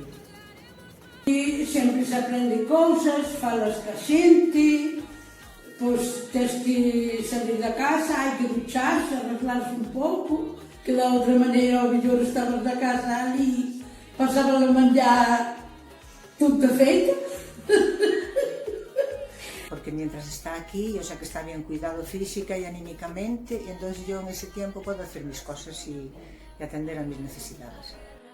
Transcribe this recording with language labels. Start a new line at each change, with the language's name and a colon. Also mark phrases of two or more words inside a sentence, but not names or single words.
Galician: E sempre se aprende cousas, falas ca xente, pois tens que salir da casa, hai que ducharse, arreglarse un pouco, que da outra maneira ao mellor estabas da casa ali, pasaba a manllar tudo feito.
Spanish: Porque mientras está aquí, o sea que está bien cuidado física y anímicamente, y entonces yo en ese tiempo puedo hacer mis cosas y atender a mis necesidades.